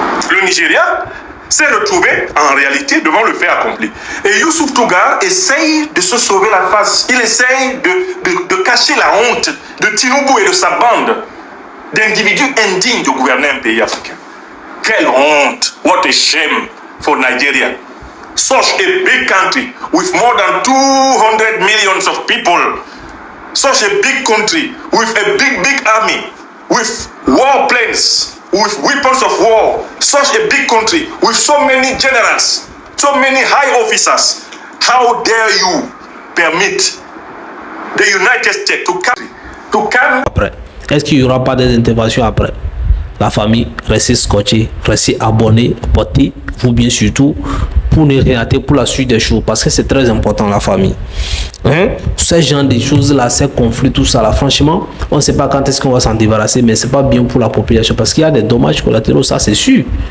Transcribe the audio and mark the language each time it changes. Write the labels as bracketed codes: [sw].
[fr] Le Nigeria s'est retrouvé en réalité devant le fait accompli. Et Youssouf Tougar essaye de se sauver la face. Il essaye de cacher la honte de Tinubu et de sa bande d'individus indignes de gouverner un pays africain. Quelle honte! [en] What a shame for Nigeria. Such a big country with more than 200 millions of people. Such a big country with a big army, with war planes, with weapons of war, such a big country with so many generals, so many high officers. How dare you permit the United States to come [fr] après? Est-ce qu'il n'y aura pas des interventions après? La famille, restez scotché, restez abonné, portez-vous bien surtout pour ne rien rater pour la suite des choses, parce que c'est très important la famille. Ce genre de choses là, ces conflits, tout ça là, franchement, on ne sait pas quand est-ce qu'on va s'en débarrasser, mais c'est pas bien pour la population parce qu'il y a des dommages collatéraux, ça c'est sûr.